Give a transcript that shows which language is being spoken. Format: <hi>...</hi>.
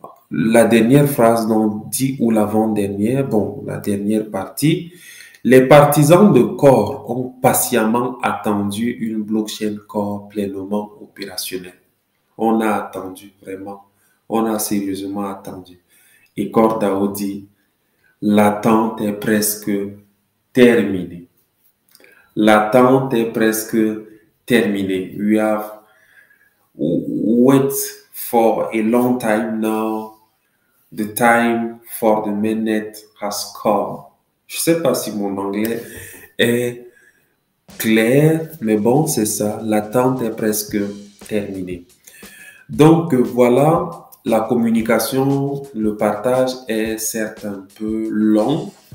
<fr>La dernière phrase dont dit, ou l'avant-dernière, bon, la dernière partie, les partisans de Core ont patiemment attendu une blockchain Core pleinement opérationnelle. On a attendu, vraiment. On a sérieusement attendu. Et Core DAO dit, l'attente est presque terminée. L'attente est presque terminée.</fr> <en>We have waited for a long time now. The time for the mainnet has come.</en> <fr>Je ne sais pas si mon anglais est clair, mais bon, c'est ça. L'attente est presque terminée. Donc, voilà, la communication, le partage est certes un peu long.</fr>